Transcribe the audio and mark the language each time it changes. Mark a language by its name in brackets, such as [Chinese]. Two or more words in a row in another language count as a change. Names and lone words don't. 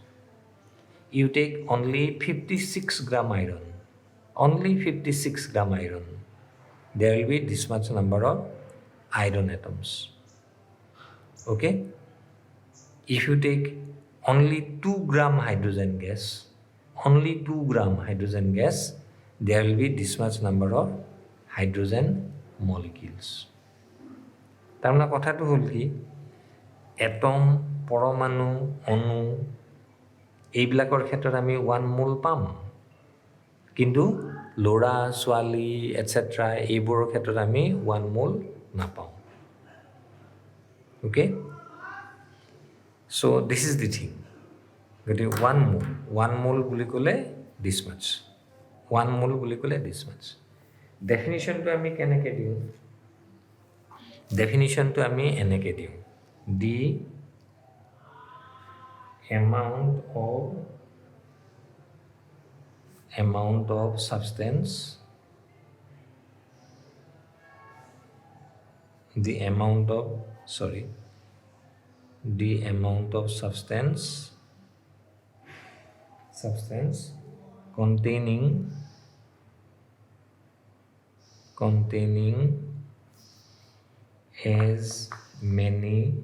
[English] You take only 56 gram iron, only 56 gram iron, there will be this much number of iron atoms. Okay? If you take only 2 gram hydrogen gas, only 2 gram hydrogen gas, there will be this much number of hydrogen molecules. [Assamese] তাৰমানে কথাটো হ'ল কি এটম পৰমাণু অণু এইবিলাকৰ ক্ষেত্ৰত আমি 1 মোল পাম কিন্তু ল'ৰা ছোৱালী এটসেট্ৰা এইবোৰৰ ক্ষেত্ৰত আমি 1 মোল নাপাওঁ [English] okay so this is the thing [Assamese] গতি 1 mole বুলি ক'লে [English] this much [Assamese] 1 mole বুলি ক'লে [English] this much [Assamese] definitionটো আমি কেনেকৈ দিওঁ definitionটো আমি এনেকৈ দিওঁ the [English] amount of substance the amount of substance containing as many